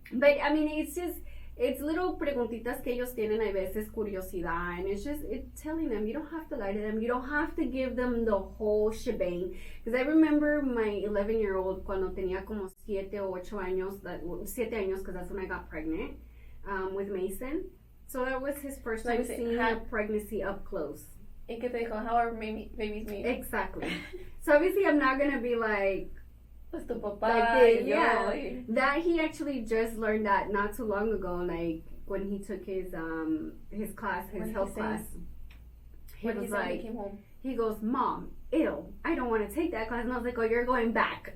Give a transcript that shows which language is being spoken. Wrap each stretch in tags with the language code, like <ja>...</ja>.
<en>But I mean, it's little</en> <es>preguntitas que ellos tienen a veces, curiosidad,</es> <en>and it's telling them. You don't have to lie to them. You don't have to give them the whole shebang. Because I remember my 11-year-old</en> <es>cuando tenía como 7 o 8 años, 7 años,</es> <en>because that's when I got pregnant with Mason. So that was his first time seeing a pregnancy up close.</en> <es>¿Y qué te dijo?</es> <en>How are babies made? Exactly. So obviously I'm not going to be like,</en> <es>pues tu papá,</es> <en>like yeah. That he actually just learned that not too long ago, like when he took his class, his health class. He was like, he goes, Mom, ew, I don't want to take that class. And I was like, oh, you're going back.</en>